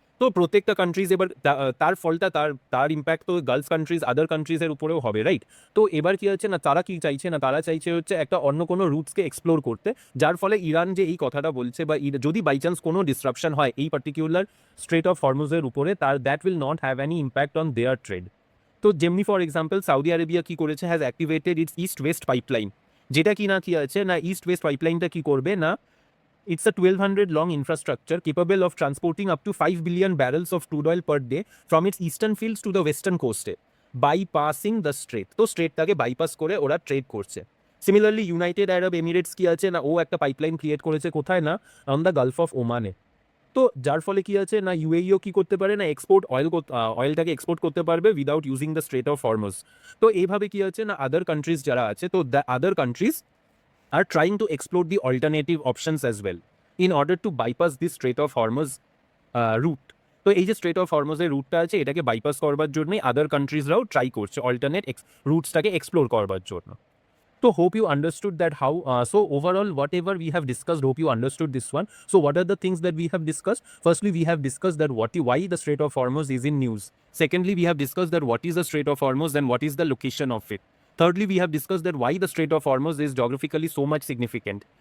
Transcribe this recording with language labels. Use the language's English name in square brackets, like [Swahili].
[Bangla] তো প্রত্যেকটা কান্ট্রিজ এবার তার ফলটা তার ইম্প্যাক্ট তো গালফ কান্ট্রিজ আদার কান্ট্রিজের উপরেও হবে, রাইট। তো এবার কি হচ্ছে না, তারা কি চাইছে না, তারা চাইছে হচ্ছে একটা অন্য কোনো রুটসকে এক্সপ্লোর করতে, যার ফলে ইরান যে এই কথাটা বলছে, বা যদি বাই চান্স কোনো ডিসরাপশন হয় এই পার্টিকুলার স্ট্রেট অফ হরমুজের উপরে, তার [English] That will not have any impact on their trade. [Bangla] তো যেমনি ফর এক্সাম্পল সৌদি আরেবিয়া কি করেছে, has activated it's east West pipeline, যেটা কি না কি আছে না, ইস্ট ওয়েস্ট পাইপলাইনটা কি করবে না, [English] it's a 1200 long infrastructure capable of transporting up to 5 billion barrels of crude oil per day from its eastern fields to the western coast, bypassing the strait. [Bangla] তো স্ট্রেটটাকে বাইপাস করে ওরা ট্রেড করছে। Similarly United আরব Emirates কি আছে না, ও একটা pipeline create করেছে কোথায় না, অন দ্য গালফ অফ ওমানে। তো যার ফলে কি আছে না ইউএইও কি করতে পারে না অয়েলটাকে এক্সপোর্ট করতে পারবে without using the strait of Hormuz. তো এইভাবে কি আছে না আদার কান্ট্রিজ যারা আছে তো [English] The other countries are trying to explore the alternative options as well in order to bypass the strait of Hormuz route. [Bangla] তো এই যে স্ট্রেট অফ হরমুজের রুটটা আছে এটাকে বাইপাস করবার জন্যই আদার কান্ট্রিজরাও ট্রাই করছে অল্টারনেট রুটসটাকে এক্সপ্লোর করবার জন্য। [English] So hope you understood that how, so overall whatever we have discussed, hope you understood this one. So what are the things that we have discussed? Firstly, we have discussed that why the Strait of Hormuz is in news. Secondly, we have discussed that what is the Strait of Hormuz and what is the location of it. Thirdly, we have discussed that why the Strait of Hormuz is geographically so much significant.